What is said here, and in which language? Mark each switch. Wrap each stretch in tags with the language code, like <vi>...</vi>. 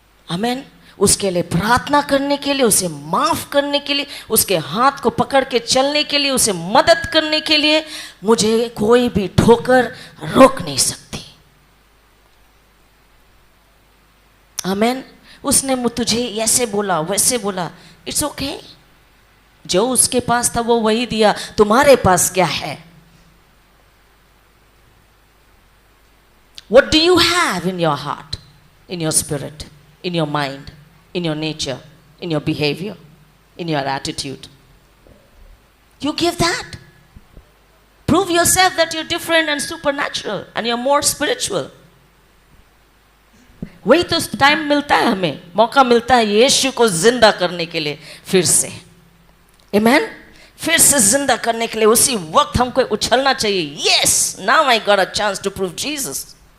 <hi>आमेन। उसके लिए प्रार्थना करने के लिए, उसे माफ करने के लिए, उसके हाथ को पकड़ के चलने के लिए, उसे मदद करने के लिए मुझे कोई भी ठोकर रोक नहीं सकती। आमेन। उसने तुझे ऐसे बोला, वैसे बोला,</hi> <en>It's okay.</en> <hi>जो उसके पास था वो वही दिया, तुम्हारे पास क्या है?</hi> <en>What do you have in your heart, in your spirit, in your mind, in your nature, in your behavior, in your attitude? You give that. Prove yourself that you're different and supernatural and you're more spiritual.</en> <hi>वही तो time मिलता है, हमें मौका मिलता है यीशु को जिंदा करने के लिए फिर से। आमेन। फिर से जिंदा करने के लिए उसी वक्त हमको उछलना चाहिए।</hi> <en>Yes, now I got a chance to prove Jesus.</en>